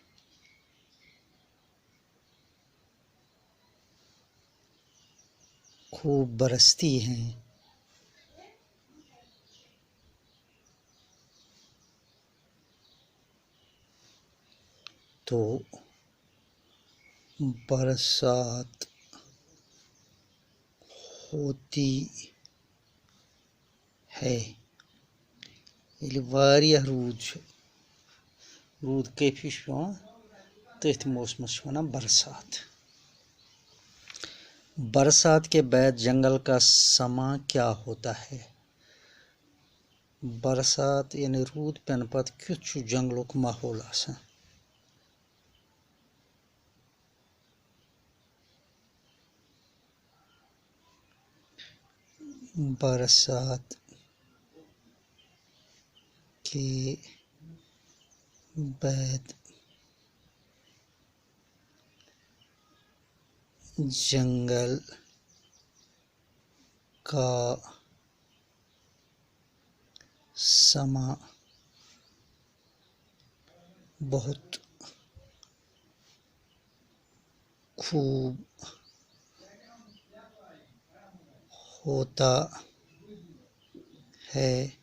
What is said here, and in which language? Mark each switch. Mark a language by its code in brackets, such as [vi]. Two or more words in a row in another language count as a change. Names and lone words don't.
[ur] خوب برستی ہیں تو برسات ہوتی ہے۔ [ks] ییٚلہِ واریاہ روٗد چھُ، روٗد کٲفی چھُ پیٚوان، تٔتھۍ موسمس چھِ وَنان برسات۔ [ur] برسات کے بعد جنگل کا سما کیا ہوتا ہے؟ [ks] برسات یعنی روٗد پٮ۪نہٕ پتہٕ کیُتھ چھُ جنگلُک ماحول آسان؟ [ur] برسات کے بعد جنگل کا سما بہت خوب ہوتا ہے۔